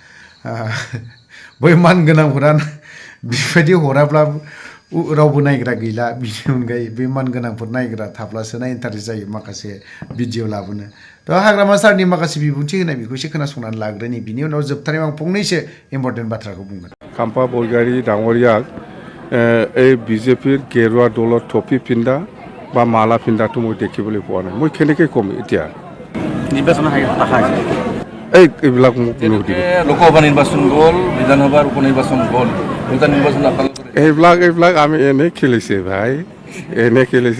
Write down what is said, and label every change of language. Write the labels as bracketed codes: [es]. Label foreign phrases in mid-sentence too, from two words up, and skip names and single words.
[brx] बै मानगोनांफोरा बेबायदि हराब्लाबो रावबो नायग्रा गैला। बिनि अनगायै बे मानगोनांफोर नायग्रा थाब्लासो इन्टारेस्ट जायो माखासे भिडिअ लाबोनो। थ' हाग्रामा सारनि माखासे बिबुंथि होनाय बेखौ एसे खोनासंनानै लाग्रोनि। बिनि उनाव जोबथारनायाव आं फंनैसो इम्परटेन्ट बाथ्राखौ बुंगोन। [as] खाम्पा बरगारी डाঙৰীয়াক এই বিজেপিৰ গেৰুৱা দলৰ টপি পিন্ধা বা মালা পিন্ধাটো মই দেখিবলৈ পোৱা নাই। মই কেনেকৈ ক'ম এতিয়া? নিৰ্বাচন এইবিলাক মোক নুসুধিব। লোকসভা নিৰ্বাচন গ'ল, বিধানসভাৰ উপ নিৰ্বাচন গ'ল। নিৰ্বাচন এইবিলাক আমি এনে খেলিছে ভাই, এনে খেলিছে।